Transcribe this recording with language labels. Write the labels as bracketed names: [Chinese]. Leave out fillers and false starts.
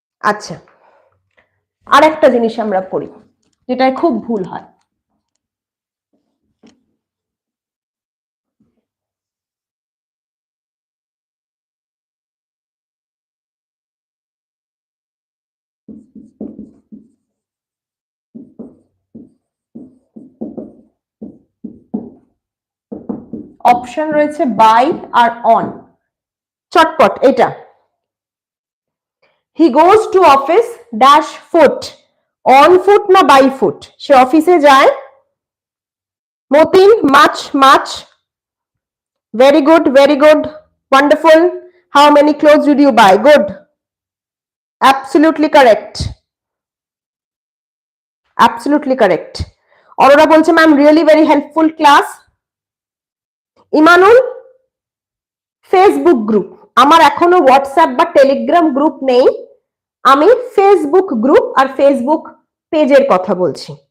[Bangla] আচ্ছা, আর একটা জিনিস আমরা করি যেটায় খুব ভুল হয়, অপশন রয়েছে বাই আর অন। চটপট এটা, [English] he goes to office dash foot, [Bangla] on foot না বাই ফুট, সে অফিসে যায়। [English] Matin, [Bangla] মাছ, মাছ, [English] very good, very good, wonderful. How many clothes did you buy? Good, absolutely correct, absolutely correct. [Bangla] Arora বলছে ma'am [English] Really very helpful class. [Bangla] ইমানুল, Facebook group, আমার এখনো WhatsApp বা Telegram group নেই, আমি Facebook group আর Facebook পেজের কথা বলছি।